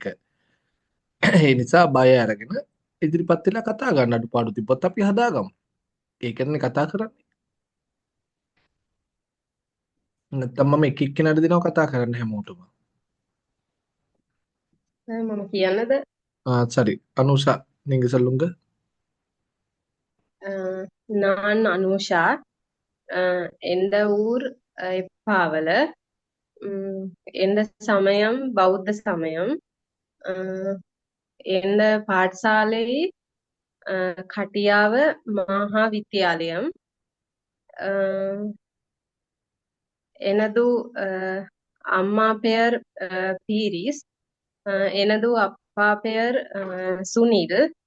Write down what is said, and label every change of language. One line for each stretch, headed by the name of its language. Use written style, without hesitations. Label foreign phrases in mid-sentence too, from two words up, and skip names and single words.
Sinhala: ඒ නිසා බය අරගෙන ඉදිරිපත් වෙලා කතා ගන්න අඩුපාඩු තිබ්බත් අපි හදාගමු. ඒකනේ කතා කරන්නේ. නැත්තම් මම එක එක්කෙනාට දෙනවා කතා කරන්න හැමෝටම. මම කියන්නද?
Tamil: சரி அனுஷா நீங்க சொல்லுங்க. நான் அனுஷா. எந்த ஊர் பாவல. எந்த சமயம் பௌத்த சமயம். எந்த பாடசாலை கட்டியாவ மகா வித்தியாலயம். எனது அம்மா பெயர் பீரிஸ். எனது அப்பா பெயர் சுனில்.